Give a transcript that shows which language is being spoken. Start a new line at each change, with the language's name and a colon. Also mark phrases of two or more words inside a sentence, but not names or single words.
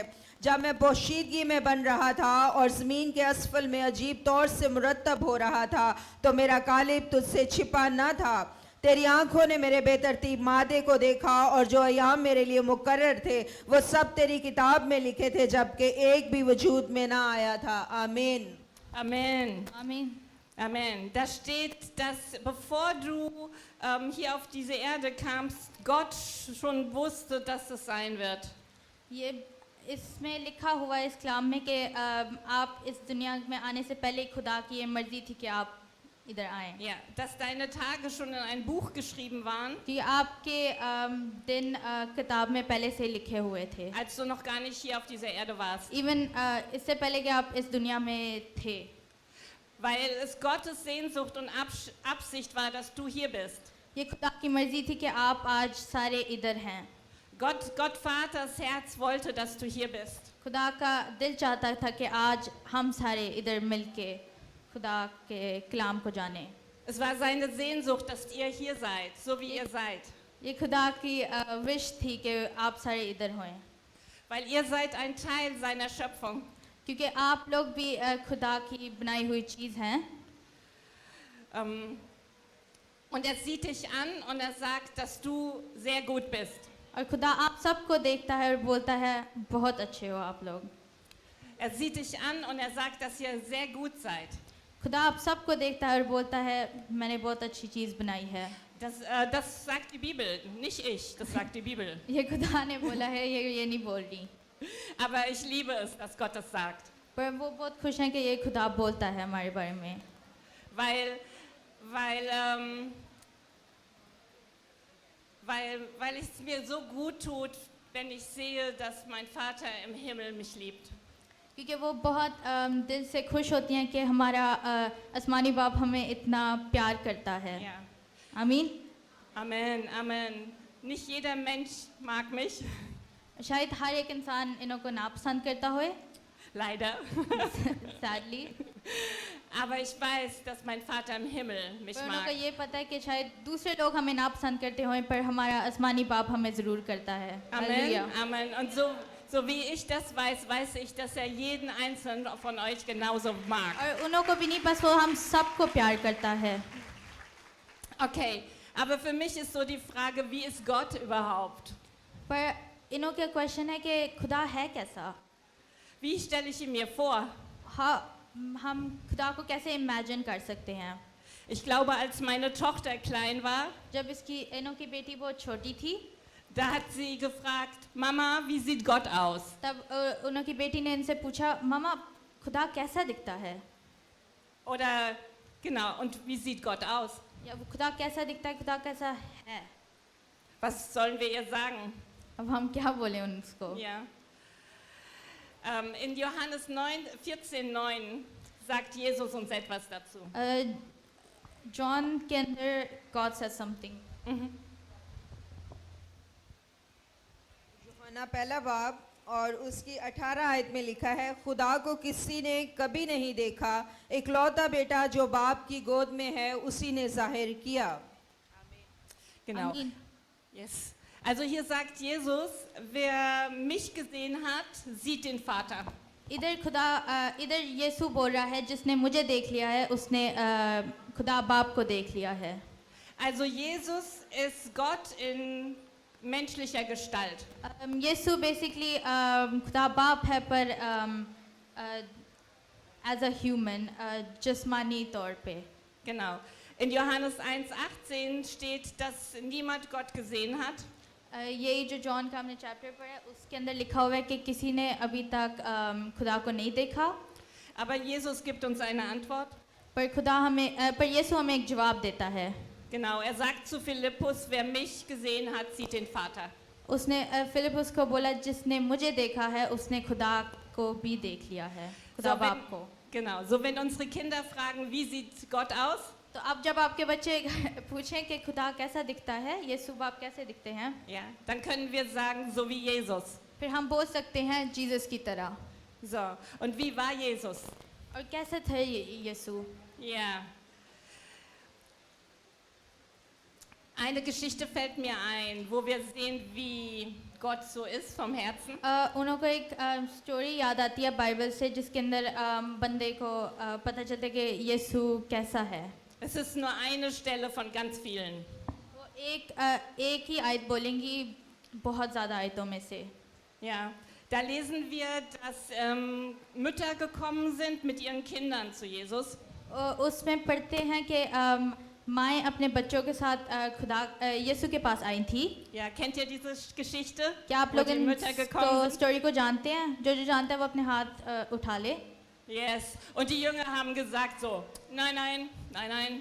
Urdu: جب میں پوشیدگی میں بن رہا تھا اور زمین کے اسفل میں عجیب طور سے مرتب ہو رہا تھا، تو میرا قالب تجھ سے چھپا نہ تھا. تیری آنکھوں نے میرے بے ترتیب مادے کو دیکھا، اور جو ایام میرے لیے مقرر تھے وہ سب تیری کتاب میں لکھے تھے، جبکہ ایک بھی وجود میں نہ آیا تھا. آمین.
German: Amen.
Urdu: آمین.
German: Amen. Da steht, dass bevor du hier auf diese Erde kamst, Gott schon wusste, dass es sein wird.
Urdu: یہ اس میں لکھا ہوا ہے اس کلام میں کہ آپ اس دنیا میں آنے سے پہلے خدا کی یہ مرضی تھی کہ آپ ادھر آئیں.
German: Ja, dass deine Tage schon in ein Buch geschrieben waren,
Urdu: کہ آپ کے دن کتاب میں پہلے سے لکھے ہوئے تھے.
German: als du noch gar nicht hier auf dieser Erde warst.
Urdu: ایون اس سے پہلے کہ آپ اس دنیا میں تھے,
German: Weil es Gottes Sehnsucht und Absicht war, dass du hier bist.
Urdu: یہ خدا کی مرضی تھی کہ آپ آج سارے ادھر ہیں.
German: Gott Vaters Herz wollte, dass du hier bist.
Urdu: خدا کا دل چاہتا تھا کہ آج ہم سارے ادھر مل کے خدا کے کلام کو جانیں.
German: Es war seine Sehnsucht, dass ihr hier seid, so wie ihr seid.
Urdu: یہ خدا کی وش تھی کہ آپ سارے ادھر ہوئیں,
German: Weil ihr seid ein Teil seiner Schöpfung.
Urdu: کیونکہ آپ لوگ بھی خدا کی بنائی ہوئی چیز ہیں.
German: Und er sieht dich an und er sagt, dass du sehr gut bist.
Urdu: اور خدا آپ سب کو دیکھتا ہے اور بولتا ہے بہت اچھے ہو آپ لوگ.
German: Er sieht dich an und er sagt, dass ihr sehr gut seid.
Urdu: خدا آپ سب کو دیکھتا ہے اور بولتا ہے میں نے بہت اچھی چیز بنائی ہے.
German: Das sagt die Bibel, nicht ich, das sagt die Bibel.
Urdu: یہ خدا نے بولا ہے، یہ نہیں بول رہی.
German: Aber ich liebe es, dass Gott das sagt.
Urdu: پر وہ بہت خوش ہیں کہ یہ خدا بولتا ہے ہمارے بارے میں.
German: Weil es mir so gut tut, wenn ich sehe, dass mein Vater im Himmel mich liebt.
Urdu: کیونکہ وہ بہت دل سے خوش ہوتی ہیں کہ ہمارا آسمانی باپ ہمیں اتنا پیار کرتا ہے.
German: Ja.
Urdu: آمین.
German: Amen, Amen. Nicht jeder Mensch mag mich,
Urdu: شاید ہر ایک انسان انہوں کو ناپسند کرتا ہوئے,
German: leider.
Urdu: سیڈلی,
German: Aber ich weiß, dass mein Vater im Himmel mich
Urdu: پر انہوں کو
German: mag.
Urdu: یہ پتا ہے کہ شاید دوسرے لوگ ہمیں ناپسند کرتے ہوں پر ہمارا آسمانی باپ ہمیں ضرور کرتا ہے.
German: Amen,
Urdu: ہالیلویاہ.
German: Amen. Und so wie ich das weiß ich, dass er jeden einzelnen von euch genauso mag.
Urdu: اور انہوں کو بھی نہیں، بس وہ ہم سب کو پیار کرتا ہے.
German: Okay, aber für mich ist so die Frage, wie ist Gott überhaupt?
Urdu: پر انہوں کا کویسچن ہے کہ خدا ہے کیسا?
German: Wie stelle ich ihn mir vor?
Urdu: ہاں، ہم خدا کو کیسے امیجن کر سکتے ہیں?
German: Ich glaube, als meine Tochter klein war,
Urdu: جب اس کی انہوں کی بیٹی بہت چھوٹی تھی,
German: da hat sie gefragt, Mama, wie sieht Gott aus?
Urdu: تب انہوں کی بیٹی نے ان سے پوچھا، ماما خدا کیسا دکھتا ہے?
German: Oder, genau, und wie sieht Gott aus?
Urdu: یا وہ خدا کیسا دکھتا ہے، خدا کیسا ہے?
German: Was sollen wir ihr sagen?
Urdu: اب ہم کیا بولیں ان کو?
German: Ja. In Johannes 14,9 sagt Jesus uns etwas dazu.
Urdu: جان کے اندر
English: God says something.
Urdu: یوحنا پہلا باب اور اس کی 18 آیت میں لکھا ہے، خدا کو کسی نے کبھی نہیں دیکھا، اکلوتا بیٹا جو باپ کی گود میں ہے اسی نے ظاہر کیا.
German: Genau. Amen. Yes. Also hier sagt Jesus, wer mich gesehen hat, sieht den Vater.
Urdu: ادھر یسوع بول رہا ہے جس نے مجھے دیکھ لیا ہے اس نے خدا باپ کو دیکھ لیا ہے.
German: Also Jesus ist Gott in menschlicher Gestalt.
Urdu: یسوع بیسکلی خدا باپ ہے پر
English: as a human
Urdu: جسمانی طور پہ.
German: Genau. In Johannes 1,18 steht, dass niemand Gott gesehen hat.
Urdu: یہی جو جان کا ہم نے چیپٹر پڑھا ہے اس کے اندر لکھا ہوا ہے کہ کسی نے ابھی تک خدا کو نہیں دیکھا.
German: Aber Jesus gibt uns eine Antwort.
Urdu: پر یسوع ہمیں ایک جواب دیتا ہے.
German: Genau, er sagt zu Philippus, wer mich gesehen hat, sieht den Vater.
Urdu: اس نے فلپس کو بولا جس نے مجھے دیکھا ہے اس نے خدا کو بھی دیکھ لیا ہے، خدا باپ کو.
German: Genau, so wenn unsere Kinder fragen, wie sieht Gott aus?
Urdu: تو اب جب آپ کے بچے پوچھیں کہ خدا کیسا دکھتا ہے، یسوع باپ کیسے دکھتے ہیں,
German: Ja, dann können wir sagen, so wie Jesus.
Urdu: پھر ہم بول سکتے ہیں جیسس کی طرح.
German: So, und wie war Jesus?
Urdu: اور کیسے تھے یسوع?
German: Ja. Eine Geschichte fällt mir ein, wo wir sehen, wie Gott so ist vom Herzen.
Urdu: انہوں کو ایک سٹوری یاد آتی ہے بائبل سے جس کے اندر بندے کو پتا چلتا ہے کہ یسوع کیسا ہے.
German: Es ist nur eine Stelle von ganz vielen.
Urdu: وہ ایک ہی آیت بولیں گی بہت زیادہ آیتوں میں سے.
German: Ja, da lesen wir, dass Mütter gekommen sind mit ihren Kindern zu Jesus.
Urdu: اس میں پڑھتے ہیں کہ مائیں اپنے بچوں کے ساتھ یسوع کے پاس آئی تھیں.
German: Ja, kennt ihr diese Geschichte?
Urdu: کیا آپ
German: Wo
Urdu: لوگ
German: die
Urdu: ان
German: Mütter gekommen sind?
Urdu: سٹوری کو جانتے ہیں? جو جانتا ہے وہ اپنے ہاتھ اٹھا لے.
German: Yes. Und die Jünger haben gesagt so, nein, nein, nein, nein.